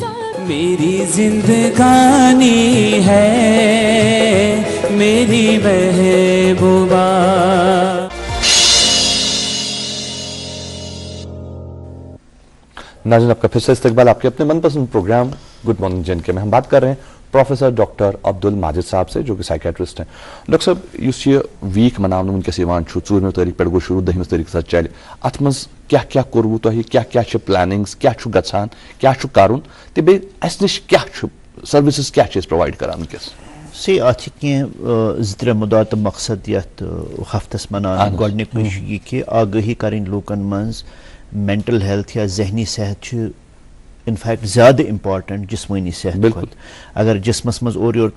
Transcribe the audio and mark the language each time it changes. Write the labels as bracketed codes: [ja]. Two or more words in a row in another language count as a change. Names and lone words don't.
[ur] میری زندگانی ہے میری محبوبہ ناظرین آپ کا پھر سے استقبال آپ کے اپنے من پسند پروگرام گڈ مارننگ جن کے میں ہم بات کر رہے ہیں پروفیسر ڈاکٹر عبدالماجد صاحب سے جو کہ سائکیٹرسٹ ہیں [ks] ڈاکٹر صاحب اس یہ ویک مناونہٕ ونکس یوان چھُ 4 تٲریٖخ پٮ۪ٹھ گوٚو شروٗع 10 تٲریٖخ سا چلہِ اتھ منٛز کیٛاہ کیٛاہ کوٚروٕ تۄہہِ کیٛاہ چھِ پلاننگز کیٛاہ چھُ گژھان کیٛاہ چھُ کرُن تہٕ بیٚیہِ اسہِ نِش کیٛاہ چھُ سٔروِسز کیٛاہ چھِ أسۍ پرووایڈ کران ونکیٚس سی اتھ چھِ کینٛہہ 2-3 مُدا تہٕ مقصد یتھ ہفتس مناونہٕ گۄڈنیُکُے چھُ یہِ کہِ آگٲہی کرٕنۍ لوٗکن منٛز [en] mental health [ks] یا ذہنی صحت چھُ انفیکٹ زیادٕ امپارٹنٹ جسمٲنی صحت کھۄتہٕ اگر جسمس منٛز اورٕ یورٕ